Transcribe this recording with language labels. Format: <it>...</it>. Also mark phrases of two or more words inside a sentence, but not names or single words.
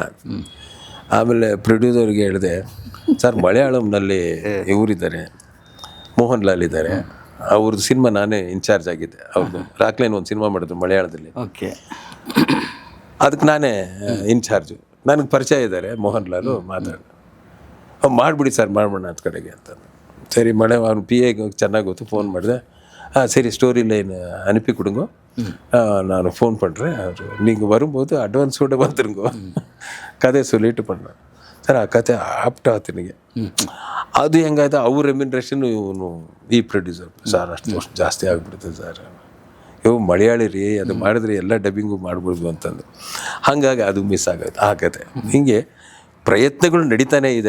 <kn>ಆಮೇಲೆ ಪ್ರೊಡ್ಯೂಸರ್ಗೆ ಹೇಳಿದೆ, ಸರ್ ಮಲಯಾಳಂನಲ್ಲಿ ಇವರಿದ್ದಾರೆ, ಮೋಹನ್ ಲಾಲ್ ಇದ್ದಾರೆ, ಅವ್ರದ್ದು ಸಿನಿಮಾ ನಾನೇ ಇನ್ಚಾರ್ಜ್ ಆಗಿದ್ದೆ. ಅವ್ರದ್ದು ರಾಕ್ಲೈನ್ ಒಂದು ಸಿನಿಮಾ ಮಾಡಿದ್ರು ಮಲಯಾಳದಲ್ಲಿ, ಓಕೆ, ಅದಕ್ಕೆ ನಾನೇ ಇನ್ಚಾರ್ಜು. ನನಗೆ ಪರಿಚಯ ಇದ್ದಾರೆ ಮೋಹನ್ ಲಾಲು, ಮಾಡಿಬಿಡಿ ಸರ್ ಮಾಡೋಣ ಅಂತ ಕಡೆಗೆ ಅಂತ. ಸರಿ ಅವ್ನು PA ಚೆನ್ನಾಗಿ ಗೊತ್ತು, ಫೋನ್ ಮಾಡಿದೆ.</kn> <ta>சரி</ta> <en>story line</en> <ta>அனுப்பி கொடுங்க, நான் ஃபோன் பண்ணுறேன், நீங்கள் வரும்போது அட்வான்ஸோடு வந்துருங்க, கதையை சொல்லிட்டு பண்ணுறேன்.</ta> <kn>ಸರ್ ಆ ಕತೆ ಆಪ್ಟ್ ಆಯ್ತು ನನಗೆ. ಅದು ಹೆಂಗಾಯ್ತು, ಅವ್ರ ರೆಮ್ಯುನರೇಷನ್ ಇವನು ಈ ಪ್ರೊಡ್ಯೂಸರ್, ಸರ್ ಅಷ್ಟು ಜಾಸ್ತಿ ಆಗಿಬಿಡ್ತದೆ ಸರ್, ಮಲಯಾಳಿ ರೀ, ಅದು ಮಾಡಿದ್ರೆ ಎಲ್ಲ ಡಬ್ಬಿಂಗು ಮಾಡ್ಬೋದು ಅಂತಂದು. ಹಾಗಾಗಿ ಅದು ಮಿಸ್ ಆಗೋಯ್ತು ಆ ಕತೆ. ಹೀಗೆ ಪ್ರಯತ್ನಗಳು ನಡೀತಾನೆ ಇದೆ.</kn>